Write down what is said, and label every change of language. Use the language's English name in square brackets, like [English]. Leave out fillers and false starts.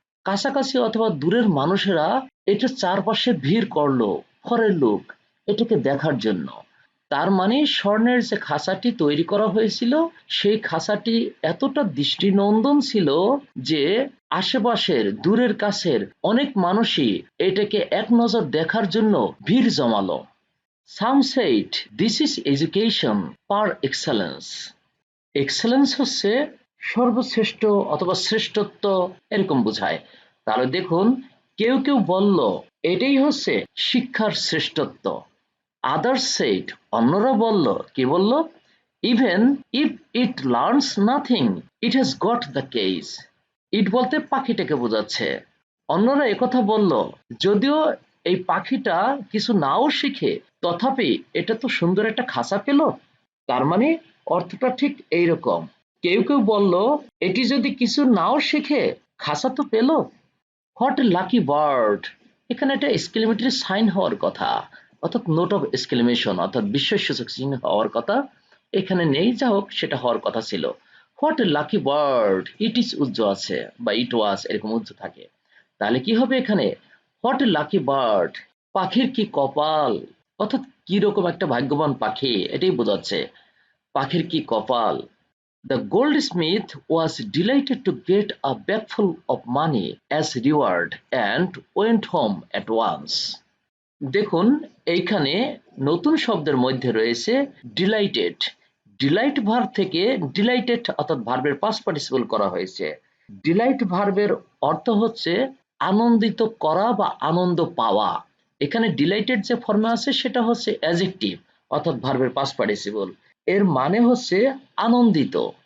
[Bangla] কাছাকাছি অথবা দূরের মানুষেরা এটার চারপাশে ভিড় করলো [English] for a look, [Bangla] এটাকে দেখার জন্য। তার মানে স্বর্ণের যে খাঁচাটি তৈরি করা হয়েছিল সেই খাঁচাটি এতটা দৃষ্টিনন্দন ছিল যে আশেপাশের দূরের কাছের অনেক মানুষই এটাকে এক নজর দেখার জন্য ভিড় জমালো। [English] Some said this is education par excellence. [Bangla] Excellence হচ্ছে সর্বশ্রেষ্ঠ অথবা শ্রেষ্ঠত্ব এরকম বোঝায়। তাহলে দেখুন কেউ কেউ বলল এটাই হচ্ছে শিক্ষার শ্রেষ্ঠত্ব। [English] others said, [Bangla] অন্যরা বলল, কি বলল? [English] Even if it learns nothing it has got the cage. [Bangla] ইট বলতে পাখিটাকে বোঝাচ্ছে। অন্যরা একথা বলল যদিও এই পাখিটা কিছু নাও শিখে তথাপি এটা তো সুন্দর একটা খাঁচা পেল। তার মানে অর্থটা ঠিক এইরকম। কেউ কেউ বলল এটি যদি কিছু নাও শিখে খাঁচা তো পেল। [English] what a lucky bird, [Bangla] এখানে একটা এক্সক্লেমেটরি সাইন হওয়ার কথা, অর্থাৎ নোট অফ এক্সক্লেমেশন অর্থাৎ বিস্ময়সূচক চিহ্ন হওয়ার কথা, এখানে নেই, যা হোক সেটা হওয়ার কথা ছিল। [English] what a lucky bird, [Bangla] it is উজ্জ আছে বা ইট ওয়াজ এরকম উজ্জ থাকে, তাহলে কি হবে এখানে? [English] what a lucky bird, [Bangla] পাখির কি কপাল, অর্থাৎ কি রকম একটা ভাগ্যবান পাখি এটাই বোঝাচ্ছে। পাখির কি কপাল। [English] The goldsmith was delighted to get a bagful of money as reward and went home at once. [Bangla] দেখুন এইখানে নতুন শব্দের মধ্যে রয়েছে ডিলাইটেড। ডিলাইট ভার্ব থেকে ডিলাইটেড অর্থাৎ ভার্বের পাস্ট পার্টিসিপল করা হয়েছে। ডিলাইট ভার্বের অর্থ হচ্ছে আনন্দিত করা বা আনন্দ পাওয়া। এখানে ডিলাইটেড যে ফর্মে আছে সেটা হচ্ছে অ্যাডজেক্টিভ অর্থাৎ ভার্বের পাস্ট পার্টিসিপল, এর মানে হচ্ছে আনন্দিত।